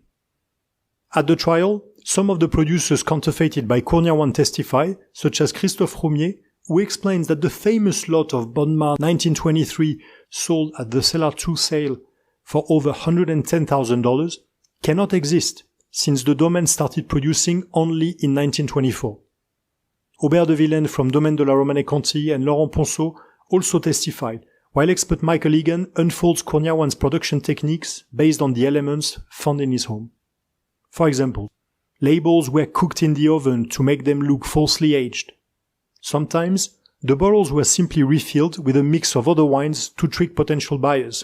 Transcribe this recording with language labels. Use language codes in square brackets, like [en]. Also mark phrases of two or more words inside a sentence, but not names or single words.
[en] At the trial, some of the producers counterfeited by Kurniawan testify, such as Christophe Roumier, who explains that the famous lot of Bonnemar 1923 sold at the Cellar 2 sale for over $110,000 cannot exist since the domain started producing only in 1924. Aubert de Villaine from Domaine de la Romanée-Conti and Laurent Ponceau also testified, while expert Michael Egan unfolds Kurniawan's production techniques based on the elements found in his home. For example, labels were cooked in the oven to make them look falsely aged. Sometimes, the bottles were simply refilled with a mix of other wines to trick potential buyers.